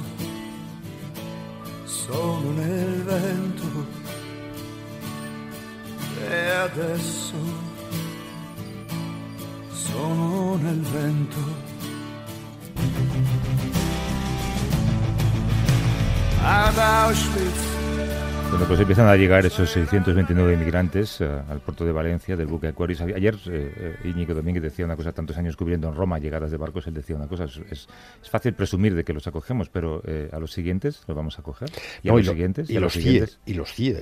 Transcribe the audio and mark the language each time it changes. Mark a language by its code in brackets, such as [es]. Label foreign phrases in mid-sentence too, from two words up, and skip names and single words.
[it] sono nel vento, e adesso sono nel vento. Ad Auschwitz [es] Bueno, pues empiezan a llegar esos 629 inmigrantes al puerto de Valencia del buque Aquarius. Ayer Íñigo Domínguez decía una cosa, tantos años cubriendo en Roma llegadas de barcos, él decía una cosa, es fácil presumir de que los acogemos, pero a los siguientes los vamos a acoger. Y a los siguientes. Y los siguientes. Y los CIE.